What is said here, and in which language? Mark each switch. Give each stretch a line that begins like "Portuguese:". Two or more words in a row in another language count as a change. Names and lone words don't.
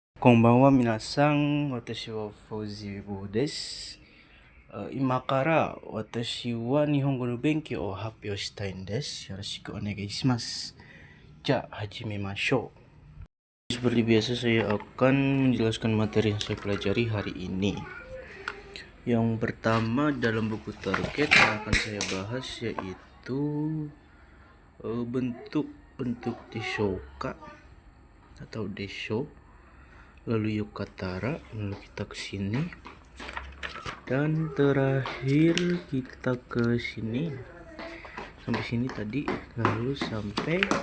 Japanese: こんばんは皆さん、私は Fauzi です. 今から私は日本語の勉強を発表したいです. よろしくお願いします。じゃ、始めましょう.
Indonesian: Seperti biasa saya akan menjelaskan materi yang saya pelajari hari ini. Yang pertama dalam buku target yang akan saya bahas yaitu bentuk-bentuk deshoka atau desho, lalu yukatara, lalu kita ke sini, dan terakhir kita ke sini sampai sini tadi, lalu sampai